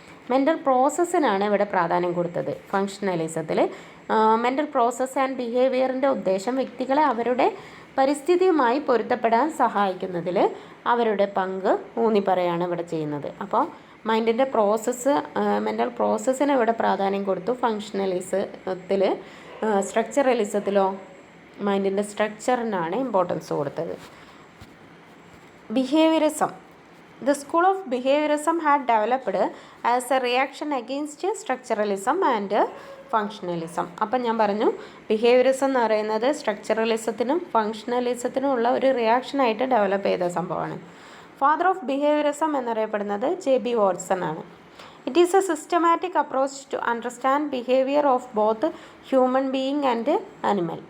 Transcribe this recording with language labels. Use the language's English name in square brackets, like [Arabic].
[Malayalam] Mental പ്രോസസ്സിനാണ് ഇവിടെ പ്രാധാന്യം കൊടുത്തത്. ഫങ്ഷണലിസത്തിൽ മെൻ്റൽ പ്രോസസ് ആൻഡ് ബിഹേവിയറിൻ്റെ ഉദ്ദേശം വ്യക്തികളെ അവരുടെ പരിസ്ഥിതിയുമായി പൊരുത്തപ്പെടാൻ സഹായിക്കുന്നതിൽ അവരുടെ പങ്ക് ഊന്നി പറയുകയാണ് ഇവിടെ ചെയ്യുന്നത്. അപ്പോൾ മൈൻഡിൻ്റെ പ്രോസസ്സ്, മെൻ്റൽ പ്രോസസ്സിന് ഇവിടെ പ്രാധാന്യം കൊടുത്തു. ഫങ്ഷണലിസത്തിൽ, സ്ട്രക്ചറലിസത്തിലോ മൈൻഡിൻ്റെ സ്ട്രക്ചറിനാണ് ഇമ്പോർട്ടൻസ് കൊടുത്തത്. Behaviourism. [English] The school of behaviorism had developed as a reaction against structuralism and functionalism. [Malayalam] അപ്പം ഞാൻ പറഞ്ഞു ബിഹേവിയറിസം എന്ന് പറയുന്നത് സ്ട്രക്ചറലിസത്തിനും ഫങ്ഷണലിസത്തിനും ഉള്ള ഒരു റിയാക്ഷനായിട്ട് ഡെവലപ്പ് ചെയ്ത സംഭവമാണ്. ഫാദർ ഓഫ് ബിഹേവിയറിസം എന്നറിയപ്പെടുന്നത് JB വാട്സൺ ആണ്. [English] It is a systematic approach to understand behaviour of both human being and animal.